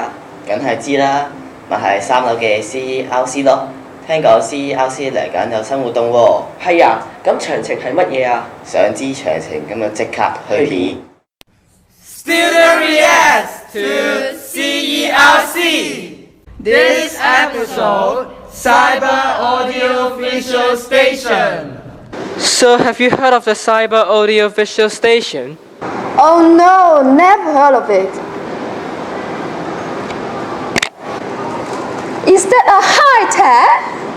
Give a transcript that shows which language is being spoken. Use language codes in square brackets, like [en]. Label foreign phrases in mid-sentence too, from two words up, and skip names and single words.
[yue] 梗係知啦，咪係3樓嘅 CERC 咯。聽講 CERC 嚟緊有新活動喎。係啊，咁詳情係乜嘢啊？想知詳情咁就即刻去片。 [en] Student reacts to CERC. This episode, Cyber Audio Visual Station. So have you heard of the Cyber Audio Visual Station? Oh no, never heard of it. Is that a high-tech?